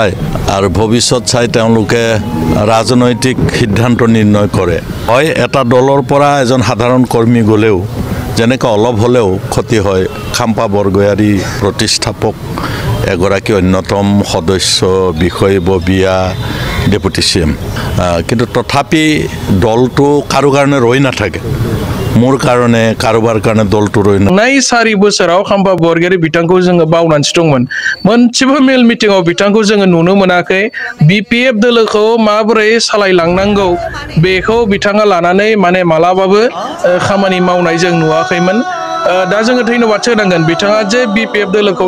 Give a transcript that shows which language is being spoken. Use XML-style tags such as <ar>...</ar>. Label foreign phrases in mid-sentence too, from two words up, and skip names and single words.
<as>চাই তেওঁলোকে ৰাজনৈতিক সিদ্ধান্ত নিৰ্ণয় কৰে হয় এটা দলৰ পৰা এজন সাধাৰণ কৰ্মী গ'লেও যেনেকৈ অলপ হ'লেও ক্ষতি হয় খাম্পা বৰগয়াৰী প্ৰতিষ্ঠাপক এগৰাকী অন্যতম সদস্য বিষয়ববীয়া</as> <en>deputy CM</en> <as>কিন্তু তথাপি দলটো কাৰো কাৰণে ৰৈ নাথাকে মোৰ কাৰণে কাৰোবাৰ কাৰণে দলটো ৰৈ</as> <brx>নাই 4 बोसोराव खाम्पा बरगयारी बिथांखौ जोङो बावनानैसो दंमोन मोनसेबो मेल मिटिंआव बिथांखौ जोङो नुनो मोनाखै BPF दोलोखौ माबोरै सालायलांनांगौ बेखौ बिथाङा लानानै माने मालाबाबो खामानि मावनाय जों नुवाखैमोन दा जोङो धन्यबाद होनांगोन बिथाङा जे BPF दोलोखौ</brx>